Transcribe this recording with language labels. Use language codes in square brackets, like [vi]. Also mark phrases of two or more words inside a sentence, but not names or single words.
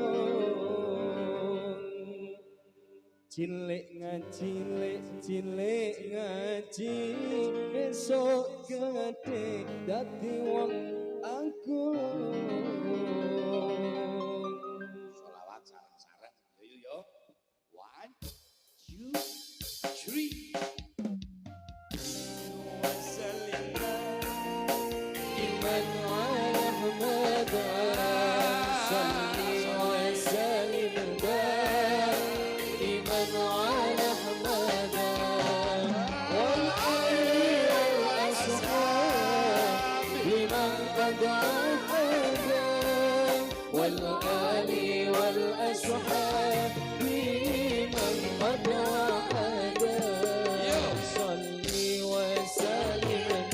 [jv] Cilik ngaji besok gede dadi wong agung. Sholawat sareng-sareng yo. 1 2 3. [ar] إيمان على محمد صلّ وسلّم إيمان على محمد والآل والأصحاب لمن قد أحدا والآل والأصحاب لمن قد أحدا صلّ وسلّم